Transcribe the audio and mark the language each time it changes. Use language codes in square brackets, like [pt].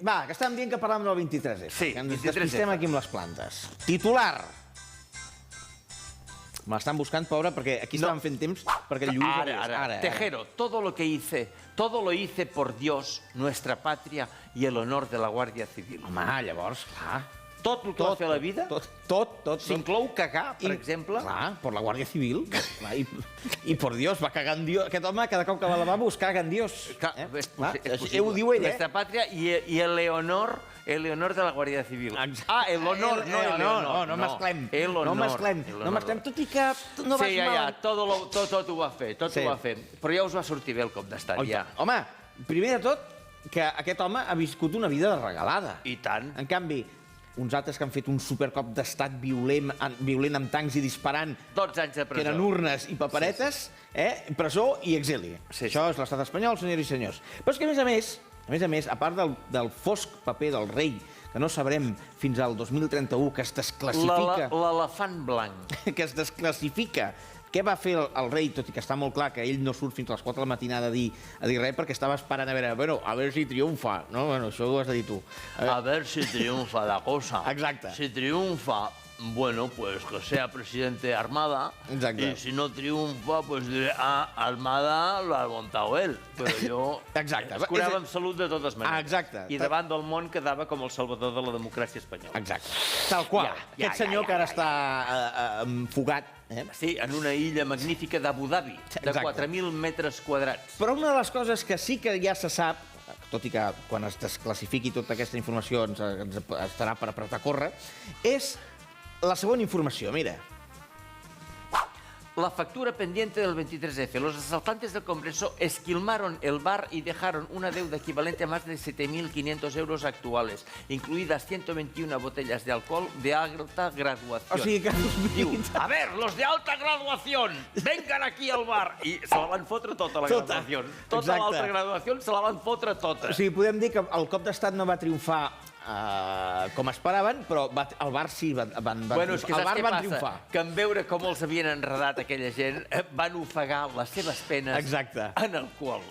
[ca] Va, que estàvem dient que parlàvem del 23F. Sí, que ens 23F. despistem aquí amb les plantes. Titular. Me l'estan buscant, pobra, perquè aquí estaven fent temps perquè el Lluís... Ara. [es] Tejero, todo lo hice por Dios, nuestra patria y el honor de la Guardia Civil. [ca] Home, llavors, clar... Tot el que va fer a la vida Tot. s'inclou cagar, per exemple. Clar, per la Guàrdia Civil. Clar, I por Dios, va cagar en Dios. Aquest home, cada cop que va a lavabo, es caga en Dios. Ho diu ell, [es] Nuestra patria y el honor de la Guardia Civil. El honor, no el honor. [ca] No mesclem. [es] El honor. [ca] No mesclem, tot i que no vas ja, mal. tot ho va fer, ho va fer. Però ja us va sortir bé el cop d'estat, ja. Home, primer de tot, que aquest home ha viscut una vida de regalada. I tant. En canvi, uns altres que han fet un supercop d'estat violent amb tancs i disparant, 12 anys de presó. que eren urnes i paperetes, presó i exili. Això és l'estat espanyol, senyors i senyors. Però és que, a més, a part del fosc paper del rei, que no sabrem fins al 2031, que es desclassifica... L'elefant blanc. Que es desclassifica. Què va fer el rei, tot i que està molt clar que ell no surt fins a les 4 de la matinada a dir res, perquè estava esperant a veure si triomfa. No, bueno, això ho has de dir tu. [es] A ver si triunfa la cosa. [ca] Exacte. [es] Si triunfa, bueno, pues que sea presidente de Armada. [ca] Exacte. [es] Y si no triunfa, pues diré, Armada lo ha montado él. [ca] Però jo Exacte. es curava amb salut de totes maneres. Exacte. I davant del món quedava com el salvador de la democràcia espanyola. Exacte. Tal qual. Aquest senyor que ara està fugat. Sí, en una illa magnífica d'Abu Dhabi, de 4.000 metres quadrats. Però una de les coses que sí que ja se sap, tot i que quan es desclassifiqui tota aquesta informació ens estarà per apretar a córrer, és la següent informació, mira. [es] La factura pendiente del 23F. Los asaltantes del Congreso esquilmaron el bar y dejaron una deuda equivalente a más de 7.500 euros actuales, incluidas 121 botellas de alcohol de alta graduación. [ca] O sigui que... [es] Diu, a ver, los de alta graduación, vengan aquí al bar. [ca] I se la van fotre tota la graduació. Tota l'alta graduació se la van fotre tota. O sigui, podem dir que el cop d'estat no va triomfar com esperaven, però el bar sí van triomfar. Que en veure com els havien enredat aquella gent, van ofegar les seves penes en alcohol.